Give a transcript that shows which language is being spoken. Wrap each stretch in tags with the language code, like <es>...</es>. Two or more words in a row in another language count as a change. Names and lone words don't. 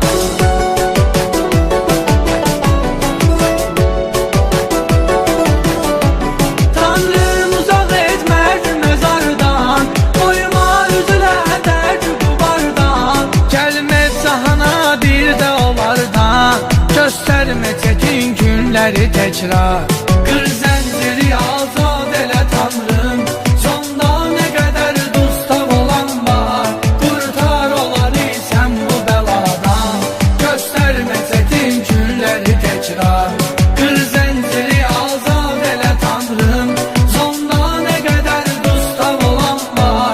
<az>Tanrım uzaq etməz məzardan, qoyma üzülə dərd qubardan. Gəlməz cahana bir də onlardan, göstərmə çətin günləri təkrar. Qır zənciri azad elə Tanrım, sonda ne kadar dustaq olan var.</az> <tr>Kurtar olanı sen bu beladan, gösterme çetin günleri tekrar.</tr> <az>Kır zənciri azad elə Tanrım, sonda ne kadar dustaq olan var.</az>